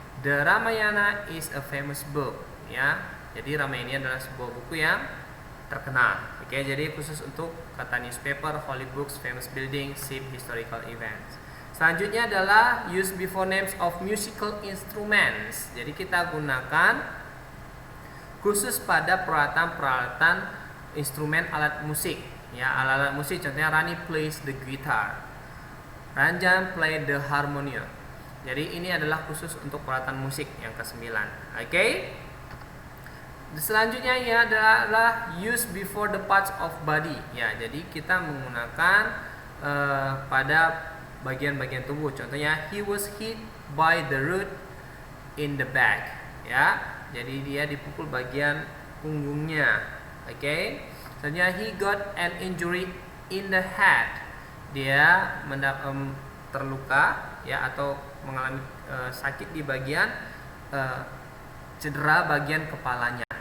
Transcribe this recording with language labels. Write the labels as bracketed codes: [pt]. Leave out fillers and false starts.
[en] The Ramayana is a famous book, ya. [id] Jadi Ramayana ini adalah sebuah buku yang terkenal. Oke, jadi khusus untuk kata [en] newspaper, holy books, famous buildings, ship, historical events. [id] Selanjutnya adalah [en] use before names of musical instruments. [id] Jadi kita gunakan khusus pada peralatan instrumen alat musik, ya, alat musik. [en] Contohnya Rani plays the guitar, Ranjan play the harmonium. [id] Jadi ini adalah khusus untuk peralatan musik yang ke-9. Oke. Selanjutnya ya adalah [en] use before the parts of body. [id] Ya, jadi kita menggunakan pada bagian-bagian tubuh. [en] Contohnya he was hit by the root in the back. [id] Ya, jadi dia dipukul bagian punggungnya. Oke. [en] Selanjutnya he got an injury in the head. [id] Dia terluka, ya, atau mengalami sakit di bagian cedera bagian kepalanya.